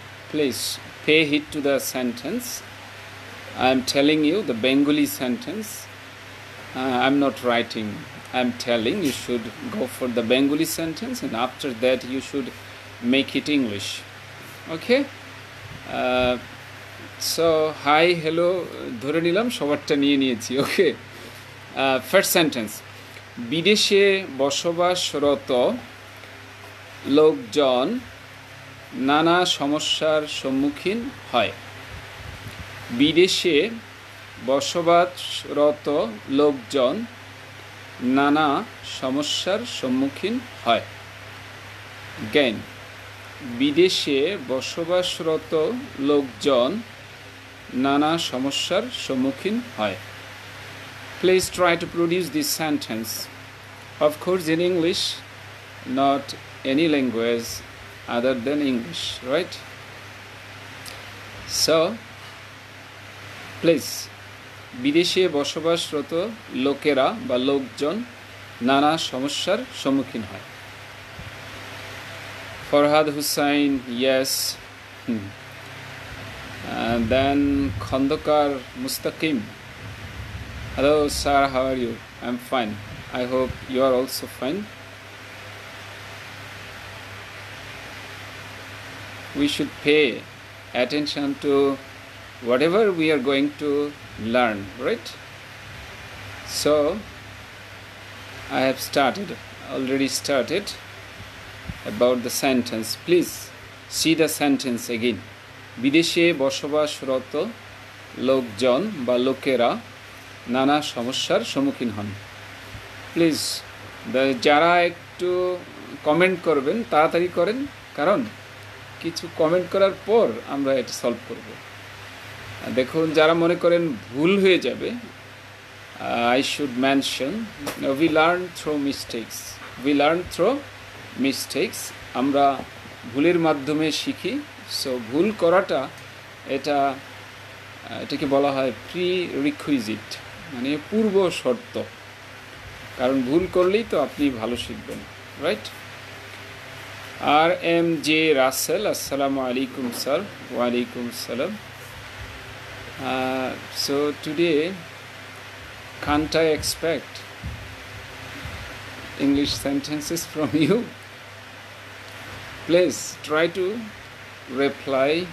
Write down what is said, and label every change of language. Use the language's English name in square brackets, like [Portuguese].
[English] Please pay heed to the sentence. I am telling you the Bengali sentence. I am not writing. I am telling you should go for the Bengali sentence, and after that you should make it English. Okay? So, hi, hello, [Bangla] ধরে নিলাম সবারটা নিয়ে নিয়েছি. [English] Okay. First sentence. [Bangla] বিদেশে বসবাসরত লোকজন নানা সমস্যার সম্মুখীন হয়. বিদেশে বসবাসরত লোকজন নানা সমস্যার সম্মুখীন হয়. Again, বিদেশে বসবাসরত লোকজন নানা সমস্যার সম্মুখীন হয়. [English] Please try to produce this sentence. Of course, in English, not any language other than English, right? [Bangla] So, please, বিদেশে বসবাসরত লোকেরা বা লোকজন নানা সমস্যার সম্মুখীন হয়. [English] Farhad Hussain, yes. And then Khandokar Mustaqim. Hello, sir, how are you? I'm fine. I hope you are also fine. We should pay attention to whatever we are going to learn, right? So, I have already started about the sentence. Please see the sentence again. [Bangla] বিদেশে বসবাসরত লোকজন বা লোকেরা নানা সমস্যার সম্মুখীন হন. Please যারা একটু কমেন্ট করবেন তাড়াতাড়ি করেন, কারণ কিছু কমেন্ট করার পর আমরা এটা সলভ করব। দেখুন, যারা মনে করেন ভুল হয়ে যাবে, [English] I should mention, we learn through mistakes. We learn through mistakes. [Bangla] আমরা ভুলের মাধ্যমে শিখি। সো ভুল করাটা এটাকে বলা হয় প্রি রিকুইজিট, মানে পূর্ব শর্ত, কারণ ভুল করলেই তো আপনি ভালো শিখবেন, রাইট? আর এম জে রাসেল, আসসালামু আলাইকুম স্যার। ওয়ালাইকুম সালাম। [English] So today, can't I expect English sentences from you? Please try to reply.